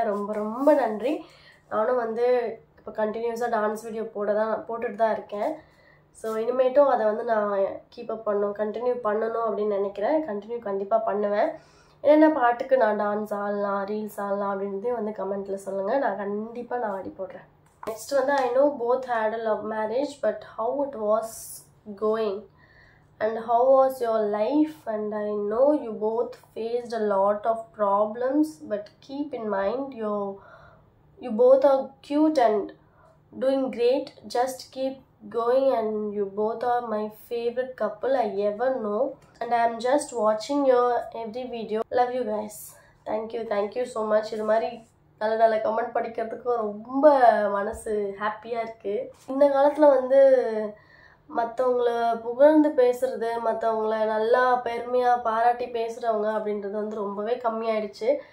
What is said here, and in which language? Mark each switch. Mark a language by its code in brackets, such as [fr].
[ta] ரொம்ப ரொம்ப நன்றி. நானும் வந்து இப்போ கண்டினியூஸாக டான்ஸ் வீடியோ போட்டுட்டு தான் இருக்கேன். ஸோ இனிமேட்டும் அதை வந்து நான் கீப்பப் கண்டினியூ பண்ணணும் அப்படின்னு நினைக்கிறேன். கண்டிப்பாக பண்ணுவேன். என்னென்ன பாட்டுக்கு நான் டான்ஸ் ஆடலாம், ரீல்ஸ் ஆடலாம் அப்படின்றதையும் வந்து கமெண்ட்டில் சொல்லுங்கள். நான் கண்டிப்பாக ஆடி போடுறேன். நெக்ஸ்ட் வந்து [en] I know both had a love marriage, but how it was going and how was your life? And I know you both faced a lot of problems, but keep in mind you both are cute and doing great. Just keep going, and you both are my favorite couple I ever know, and I am just watching your every video. Love you guys. Thank you so much. [ta] இது மாதிரி நல்ல comment படிக்கிறதுக்கு ரொம்ப மனசு ஹாப்பியாக இருக்குது. இந்த காலத்தில் வந்து மற்றவங்கள புகழ்ந்து பேசுகிறது, மற்றவங்கள நல்லா பெருமையாக பாராட்டி பேசுகிறவங்க அப்படின்றது வந்து ரொம்பவே கம்மியாயிடுச்சு.